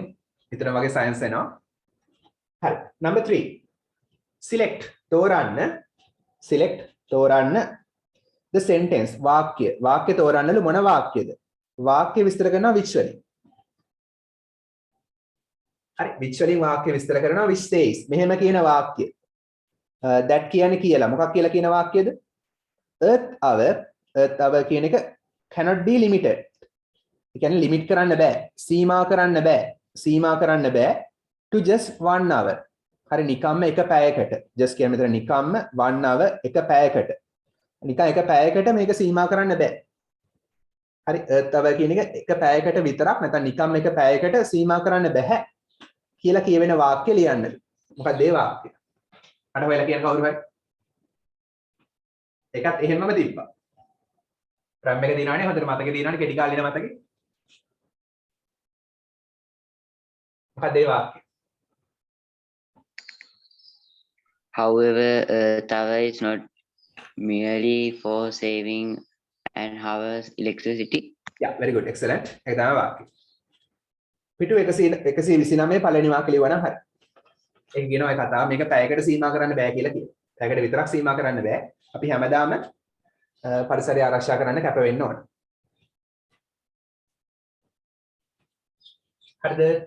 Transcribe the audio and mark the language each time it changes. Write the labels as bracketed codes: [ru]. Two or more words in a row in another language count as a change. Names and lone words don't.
[si] විතරම වගේ සයන්ස් එනවා. හරි. number 3. select තෝරන්න [en] the sentence [si] වාක්‍ය තෝරන්නලු මොන වාක්‍යද? වාක්‍ය විස්තර කරනවා which වලින්. හරි which වලින් වාක්‍ය විස්තර කරනවා [en] which says [si] මෙහෙම කියන වාක්‍ය. that කියන්නේ කියලා. මොකක් කියලා කියන වාක්‍යද? [en] earth hour [si] කියන එක [en] cannot be limited. [si] ඒ කියන්නේ limit කරන්න බෑ. සීමා කරන්න බෑ [en] to just 1 hour. [si] හරි නිකම්ම එක පැයකට. just කියන්නේ මෙතන නිකම්ම 1 hour එක පැයකට. නිකන් එක පැයකට මේක සීමා කරන්න බෑ. හරි earth hour කියන එක පැයකට විතරක් නැත්නම් නිකම්ම එක පැයකට සීමා කරන්න බෑ කියලා කියවෙන වාක්‍ය ලියන්න. මොකක්ද ඒ වාක්‍ය? අර ඔයාලා කියන කවුරු හරි? ඒකත් එහෙමම තිබ්බා. රැම් එක දිනවනේ හොඳට මතකේ දිනවනේ කෙටි කාලේ මතකේ. මොකක්ද ඒ වාක්‍ය? [en] However, Earth hour is not merely for saving an hour's electricity. Yeah, very good, excellent. [si] ඒක තමයි වාක්‍ය. පිටු 129 පළවෙනි වාක්‍ය ලියවනම් හරි. ඒක කියනවා ඒ කතාව මේක පැයකට සීමා කරන්න බෑ කියලා කියනවා. පැයකට විතරක් සීමා කරන්න බෑ. අපි හැමදාම පරිසරය ආරක්ෂා කරන්න කැප වෙන්න ඕන. හරිද?